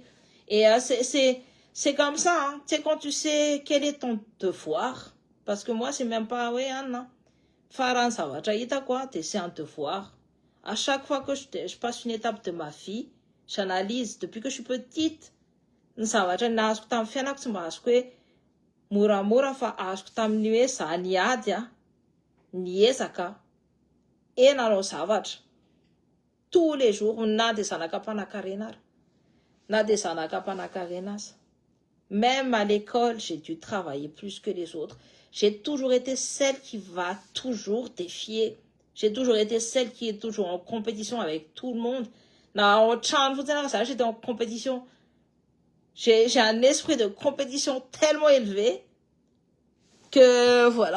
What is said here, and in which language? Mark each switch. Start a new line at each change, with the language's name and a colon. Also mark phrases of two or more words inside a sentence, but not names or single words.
French: Et c'est comme ça, hein. C'est quand tu sais quel est ton devoir. Parce que moi, c'est même pas, oui, non. Faran, ça va, quoi, c'est un devoir. À chaque fois que je passe une étape de ma vie, j'analyse, depuis que je suis petite, ça va,
Malagasy: nazoko tam fianako tsy mba azoko hoe moramora fa azoko tamin'ny hoe za niady niezaka nanao zavatra
French: tous les jours
Malagasy: na de zanakam-panakarena ary na de zanakam-panakarena aza.
French: Même à l'école, j'ai dû travailler plus que les autres. J'ai toujours été celle qui va toujours défier. J'ai toujours été celle qui est toujours en compétition avec tout le monde. J'étais en compétition. J'ai un esprit de compétition tellement élevé que voilà.